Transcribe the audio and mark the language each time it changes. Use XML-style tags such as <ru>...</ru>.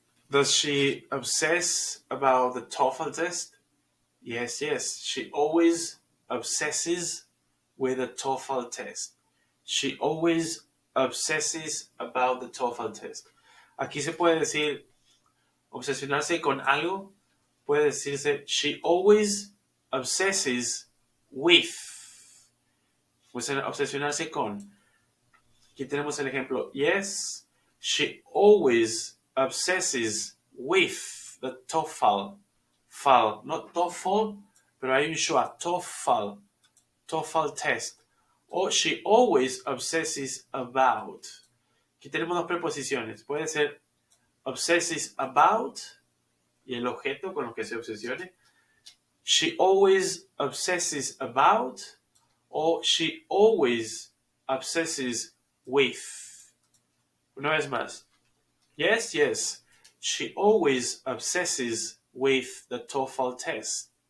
<en>Does she obsess about the TOEFL test? Yes. She always obsesses with the TOEFL test. She always obsesses about the TOEFL test.</en> <es>Aquí se puede decir obsesionarse con algo. Puede decirse</es> <en>she always obsesses with.</en> <es>Pues obsesionarse con. Aquí tenemos el ejemplo.</es> <en>Yes, she always obsesses with the TOEFL.</en> <es>Not TOEFL, pero hay un schwa. TOEFL test.</es> <en>O she always obsesses about.</en> <es>Aquí tenemos dos preposiciones. Puede ser obsesses about y el objeto con lo que se obsesione.</es> <en>She always obsesses about or she always obsesses with.</en> <es>Una vez más.</es> <en>Yes. She always obsesses with the TOEFL test.</en>